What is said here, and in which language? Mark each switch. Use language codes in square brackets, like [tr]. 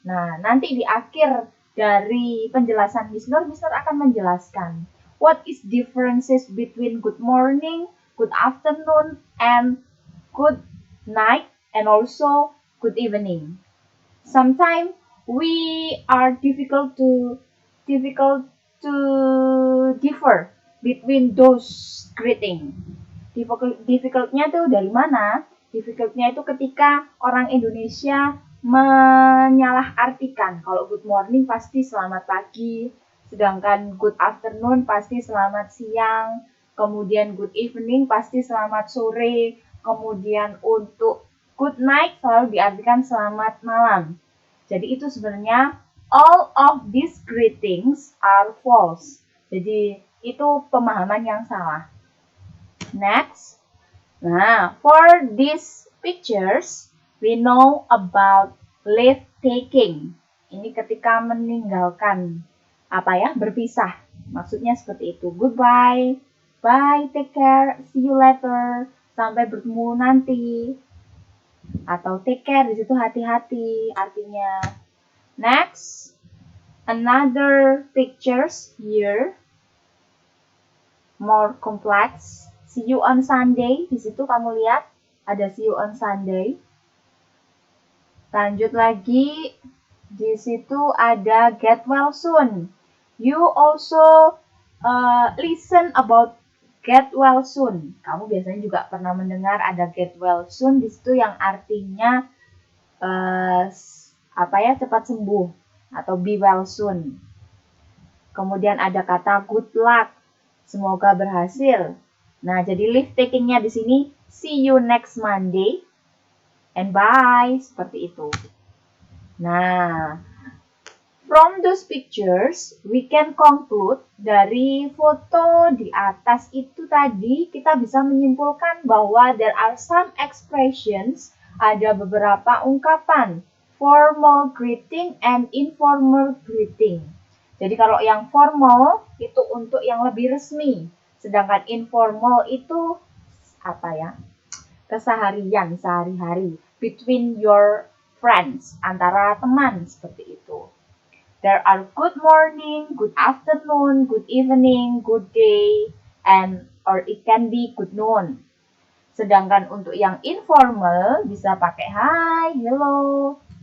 [id] Nah, nanti di akhir dari penjelasan Miss Nur akan menjelaskan [en] what is differences between good morning, good afternoon, and good night, and also good evening. Sometimes we are difficult to differ between those greeting. [id] Difficultnya tuh dari mana? Difficultnya itu ketika orang Indonesia menyalahartikan. Kalau good morning pasti selamat pagi, sedangkan good afternoon pasti selamat siang, kemudian good evening pasti selamat sore, kemudian untuk good night selalu diartikan selamat malam. Jadi itu sebenarnya [en] all of these greetings are false. [id] Jadi itu pemahaman yang salah. [en] Next. Nah, for these pictures, we know about leave taking. [id] Ini ketika meninggalkan, berpisah. Maksudnya seperti itu. [en] Goodbye, bye, take care, see you later, [id] sampai bertemu nanti. Atau take care, di situ hati-hati artinya. [en] Next, another pictures here. more complex. See you on Sunday. [id] Di situ kamu lihat ada [en] see you on Sunday. [id] Lanjut lagi. Di situ ada get well soon. [en] You also listen about get well soon. [id] Kamu biasanya juga pernah mendengar ada get well soon. Di situ yang artinya cepat sembuh atau be well soon. Kemudian ada kata good luck. Semoga berhasil. Nah, jadi leave takingnya di sini see you next Monday and bye, seperti itu. [en] Nah, from those pictures, we can conclude [id] dari foto di atas itu tadi, kita bisa menyimpulkan bahwa [en] there are some expressions, [id] ada beberapa ungkapan, [en] formal greeting and informal greeting. [id] Jadi kalau yang formal itu untuk yang lebih resmi, sedangkan informal itu keseharian, sehari-hari, [en] between your friends, [id] antara teman, seperti itu. [en] There are good morning, good afternoon, good evening, good day, or it can be good noon. [id] Sedangkan untuk yang informal bisa pakai hi, hello.